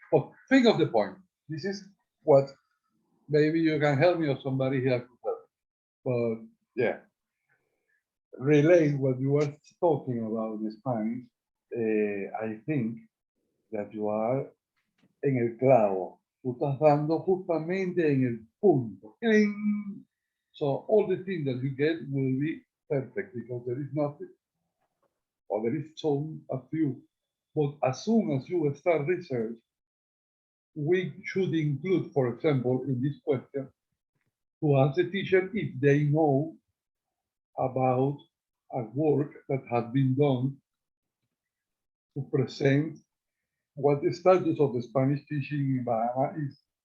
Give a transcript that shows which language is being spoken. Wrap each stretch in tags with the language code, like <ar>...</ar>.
<en>But think of the point. This is what maybe you can help me or somebody here could help. But yeah. relate what you were talking about in Spanish, I think that you are</en> <es>en el clavo. Tú estás dando justamente en el punto. ¡Cling!</es> <en>So all the things that you get will be perfect because there is nothing, or there is some a few. But as soon as you start research, we should include, for example, in this question, to ask the teacher if they know about a work that has been done to present what the status of the Spanish teaching in Bahamas is.</en>